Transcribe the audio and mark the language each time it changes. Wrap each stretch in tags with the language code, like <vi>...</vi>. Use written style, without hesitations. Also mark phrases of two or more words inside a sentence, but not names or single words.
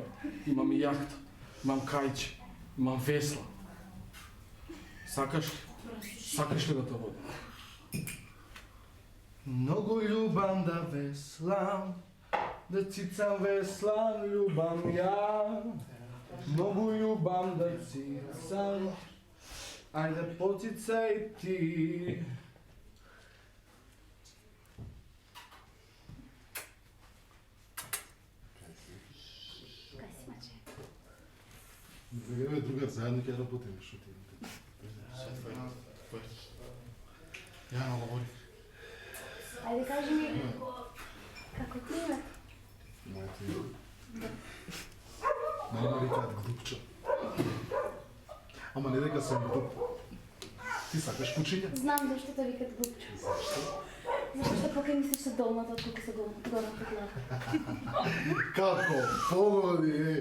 <mk>Имам и јахта, имам кајче, имам весла. Сакаш ли? Сакаш ли да те водам? Многу љубам да веслам, да цицам веслам, љубам ја. Многу љубам да цицам, ајде поцицај ти.</mk> <sr>Kaj si mače?</sr> <mk>Време другар, заедно ќе работиме, што ти Ја наговори.</mk> <sr>Ajde kaži mi, kako ti ime?</sr> <mk>Моето име. Мене ме викаат глупчо. Ама не дека сум глуп. Ти сакаш кучиња?</mk> <bg>Знам защо те викат глупчо.</bg> <mk>Зашто?</mk> <bg>Защото пока мислиш са долната, отколко са горната глава.</bg> <mk>Како? Погоди, е!</mk>